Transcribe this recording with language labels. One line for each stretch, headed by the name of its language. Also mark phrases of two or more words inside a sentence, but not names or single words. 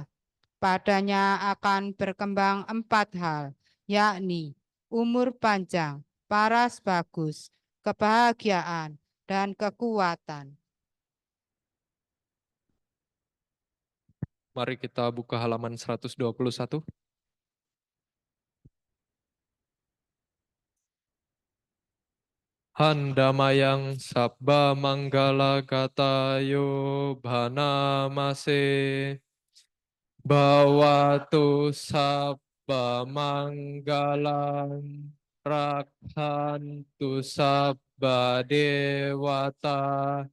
Indonesian: Padanya akan berkembang 4 hal, yakni umur panjang, paras bagus, kebahagiaan, dan kekuatan. Mari kita buka halaman 121.
Pali: Handamayang sabba manggala gatayo bhanamase Bhavatu sabba manggalang Rakhantu sabba dewata